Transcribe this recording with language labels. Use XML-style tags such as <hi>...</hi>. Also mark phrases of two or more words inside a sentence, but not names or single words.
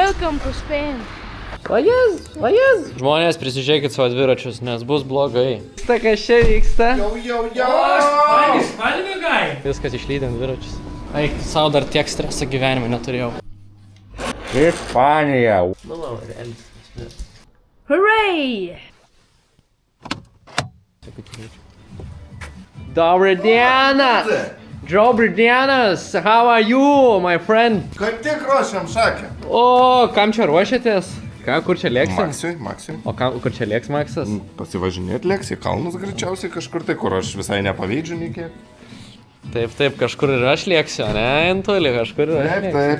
<en>Welcome to Spain.</en> <lt>O jez. Žmonės, prisižiūrėkit savo dviračius, nes bus blogai. Kas čia vyksta? Viskas išlydėm dviračius. Eik, savo dar tiek streso gyvenime neturėjau. Ispanija. Hooray!</lt> <ru>Добрый день! Добрый dien!</ru> <en>How are you, my friend?</en> <lt>Kad tik ruošiam šakę. O, kam čia ruošiatės? Kur čia lėksim? Maksiui. O kur čia lėks Maksas? Pasivažinėt lėks į kalnus greičiausiai kažkur tai, kur aš visai nepaveidžiu nei kiek. Taip, kažkur ir aš lėksiu, ne? Intuli, kažkur ir aš lėksiu.</lt>